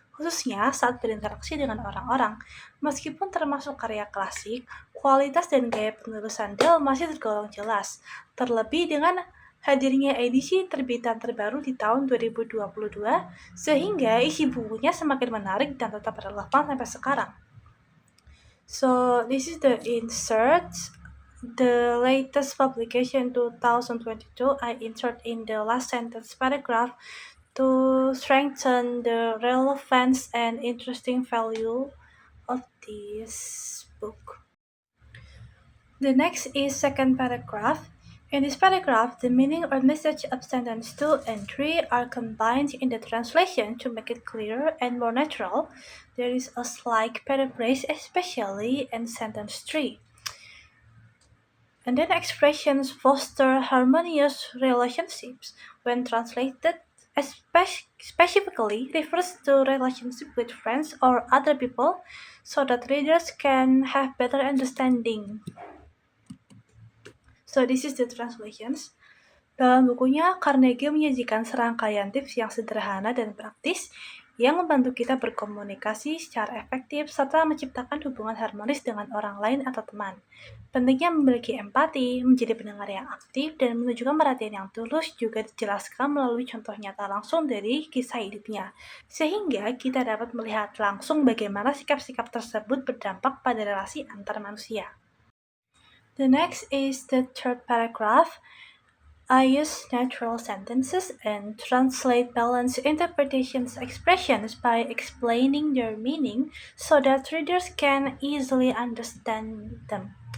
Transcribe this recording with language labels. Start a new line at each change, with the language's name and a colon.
Indonesian: khususnya saat berinteraksi dengan orang-orang. Meskipun termasuk karya klasik, kualitas dan gaya penulisan Dell masih tergolong jelas, terlebih dengan hadirnya edisi terbitan terbaru di tahun 2022, sehingga isi bukunya semakin menarik dan tetap relevan sampai sekarang.
English: So this is the insert. The latest publication 2022, I insert in the last sentence paragraph to strengthen the relevance and interesting value of this book. The next is second paragraph. In this paragraph, the meaning or message of sentence 2 and 3 are combined in the translation to make it clearer and more natural. There is a slight paraphrase, especially in sentence 3. And then expressions foster harmonious relationships when translated, specifically refers to relationship with friends or other people so that readers can have better understanding. So this is the translations.
Indonesian: Dalam bukunya, Carnegie menyajikan serangkaian tips yang sederhana dan praktis yang membantu kita berkomunikasi secara efektif serta menciptakan hubungan harmonis dengan orang lain atau teman. Pentingnya memiliki empati, menjadi pendengar yang aktif, dan menunjukkan perhatian yang tulus juga dijelaskan melalui contoh nyata langsung dari kisah hidupnya, sehingga kita dapat melihat langsung bagaimana sikap-sikap tersebut berdampak pada relasi antar manusia.
English: The next is the third paragraph. I use natural sentences and translate balanced interpretations expressions by explaining their meaning so that readers can easily understand them.